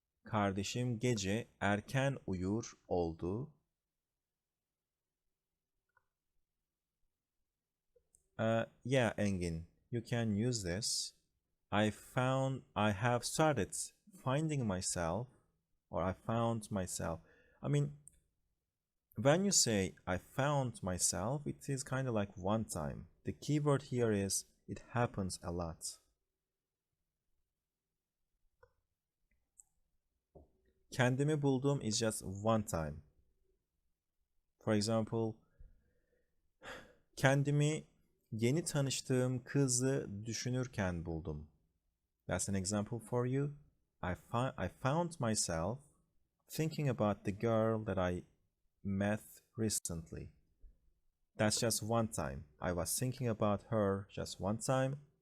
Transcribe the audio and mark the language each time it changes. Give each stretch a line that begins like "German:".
Turkish: Kardeşim gece erken uyur oldu.
English: Yeah, Engin, you can use this. I have started finding myself, or I found myself. I mean, when you say I found myself, it is kind of like one time. The keyword here is it happens a lot.
Turkish: Kendimi buldum
English: is just one time. For example,
Turkish: kendimi yeni tanıştığım kızı düşünürken buldum.
English: That's an example for you. I found myself thinking about the girl that I met recently. That's just one time. I was thinking about her just one time.